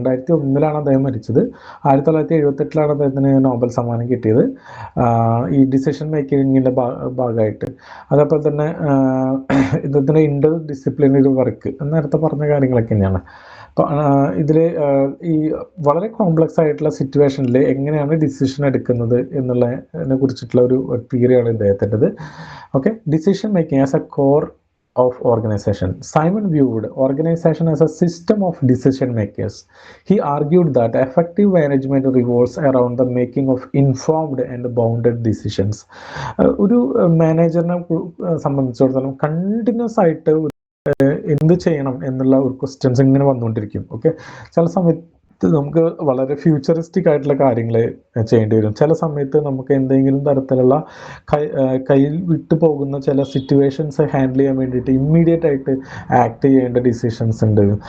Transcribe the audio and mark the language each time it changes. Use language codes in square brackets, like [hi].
[ml] 2001 അദ്ദേഹം മരിച്ചത്. 1978 അദ്ദേഹത്തിന് നോബൽ സമ്മാനം കിട്ടിയത് ഈ ഡിസിഷൻ മേക്കിങ്ങിൻ്റെ ഭാഗമായിട്ട്. അതേപോലെ തന്നെ ഇദ്ദേഹത്തിൻ്റെ ഇന്റർ ഡിസിപ്ലിനറി വർക്ക് നേരത്തെ പറഞ്ഞ കാര്യങ്ങളൊക്കെ തന്നെയാണ്. ഇതിൽ ഈ വളരെ കോംപ്ലക്സ് ആയിട്ടുള്ള സിറ്റുവേഷനിൽ എങ്ങനെയാണ് ഡിസിഷൻ എടുക്കുന്നത് എന്നുള്ളതിനെ കുറിച്ചിട്ടുള്ള ഒരു തിയറിയാണ് ഇദ്ദേഹത്തിൻ്റെത്. [en] Okay, decision making as a core of organization. Simon viewed organization as a system of decision makers. He argued that effective management revolves around the making of informed and bounded decisions. [ml] ഒരു മാനേജറിനെ സംബന്ധിച്ചിടത്തോളം continuous ആയിട്ട് എന്ത് ചെയ്യണം എന്നുള്ള ഒരു questions ഇങ്ങനെ വന്നുകൊണ്ടിരിക്കും. Okay, ചില സമയത്ത് നമുക്ക് വളരെ ഫ്യൂച്ചറിസ്റ്റിക് ആയിട്ടുള്ള കാര്യങ്ങൾ ചെയ്യേണ്ടി വരും. ചില സമയത്ത് നമുക്ക് എന്തെങ്കിലും തരത്തിലുള്ള കയ്യിൽ വിട്ടു പോകുന്ന ചില സിറ്റുവേഷൻസ് ഹാൻഡിൽ ചെയ്യാൻ വേണ്ടിയിട്ട് ഇമ്മീഡിയറ്റ് ആയിട്ട് ആക്ട് ചെയ്യേണ്ട ഡിസിഷൻസ് ഉണ്ട്.